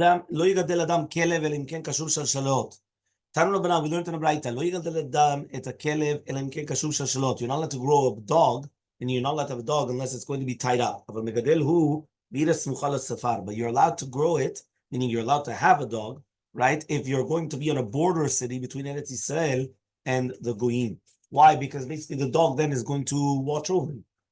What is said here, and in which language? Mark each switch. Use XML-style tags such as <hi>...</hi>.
<he>לא יגדל אדם כלב אלא אם כן קשור שלשלות. תנו לבנה,</he> <en>we learned in the Braita,</en> <he>לא יגדל אדם את הכלב אלא אם כן קשור שלשלות.</he> <en>You're not allowed to grow a dog, and you're not allowed to have a dog unless it's going to be tied up.</en> <he>אבל מגדל הוא בירה סמוכה לספר.</he> <en>But you're allowed to grow it, meaning you're allowed to have a dog, right? If you're going to be on a border city between Eretz Yisrael and the Goyim. Why? Because basically the dog then is going to watch over you.</en>